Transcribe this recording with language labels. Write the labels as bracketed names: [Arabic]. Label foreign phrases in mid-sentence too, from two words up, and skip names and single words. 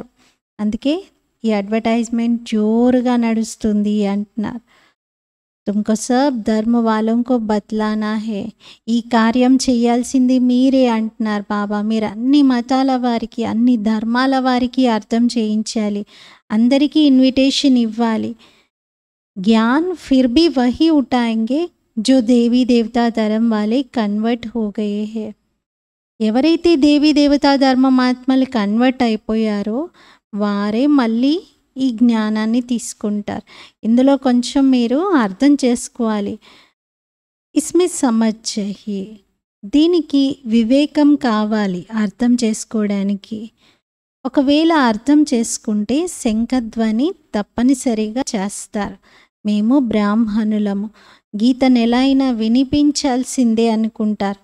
[Telugu] అందుకే ఈ అడ్వర్టైజ్మెంట్ జోరుగా నడుస్తుంది అంటున్నారు. [Hindi] तुमको सब धर्म वालों को बतलाना है, [Telugu] ఈ కార్యం చేయాల్సింది మీరే అంటున్నారు బాబా. మీరు అన్ని మతాల వారికి, అన్ని ధర్మాల వారికి అర్థం చేయించాలి, అందరికీ ఇన్విటేషన్ ఇవ్వాలి. [Hindi] ज्ञान फिर भी वही उठाएंगे जो देवी देवता धर्म वाले कन्वर्ट हो गए हैं. [Telugu] ఎవరైతే దేవీ దేవతా ధర్మమాత్మలు కన్వర్ట్ అయిపోయారో వారే మళ్ళీ ఈ జ్ఞానాన్ని తీసుకుంటారు. ఇందులో కొంచెం మీరు అర్థం చేసుకోవాలి. [Hindi] इसमें समझ चाहिए, [Telugu] దీనికి వివేకం కావాలి అర్థం చేసుకోవడానికి. ఒకవేళ అర్థం చేసుకుంటే శంఖధ్వని తప్పనిసరిగా చేస్తారు. మేము బ్రాహ్మణులము, గీతను ఎలా అయినా వినిపించాల్సిందే అనుకుంటారు.